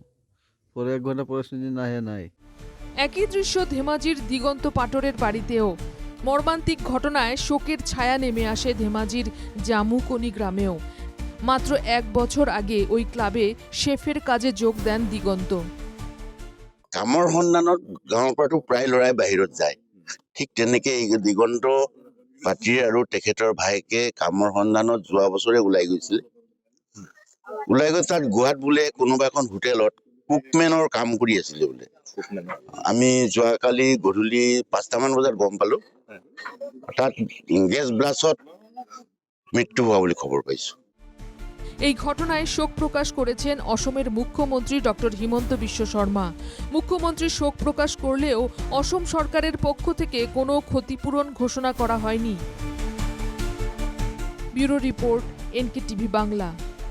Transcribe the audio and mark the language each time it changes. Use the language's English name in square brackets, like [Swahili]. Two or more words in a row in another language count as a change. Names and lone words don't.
[Bangla] পরে ১ ঘন্টা পরে শুনছি না, হ্যাঁ নাই। একই দৃশ্য ধেমাজির দিগন্ত পাটরের বাড়িতেও। মর্মান্তিক ঘটনায় শোকের ছায়া নেমে আসে ধেমাজির জামুকনি গ্রামেও। মাত্র ১ বছর আগে ওই ক্লাবে শেফের কাজে যোগ দেন দিগন্ত। [Assamese] কামৰ সন্ধানত গাঁৱৰ পৰাতো প্ৰায় ল'ৰাই বাহিৰত যায়। ঠিক তেনেকে এই দিগন্ত পাটিৰ আৰু তেখেতৰ ভায়েকে কামৰ সন্ধানত যোৱা বছৰে ওলাই গৈছিলে। ওলাই গৈ তাত গোৱাত বোলে কোনোবা এখন হোটেলত কুকমেনৰ কাম কৰি আছিলে বোলে। আমি যোৱাকালি গধূলি ৫টামান বজাত গম পালো তাত [English] gas blastত [Assamese] মৃত্যু হোৱা বুলি খবৰ পাইছো। [Bangla] এই ঘটনায় শোক প্রকাশ করেছেন অসমের মুখ্যমন্ত্রী ডক্টর হিমন্ত বিশ্ব শর্মা। মুখ্যমন্ত্রী শোক প্রকাশ করলেও অসম সরকারের পক্ষ থেকে কোনো ক্ষতিপূরণ ঘোষণা করা হয়নি। ব্যুরো রিপোর্ট, NKTV বাংলা।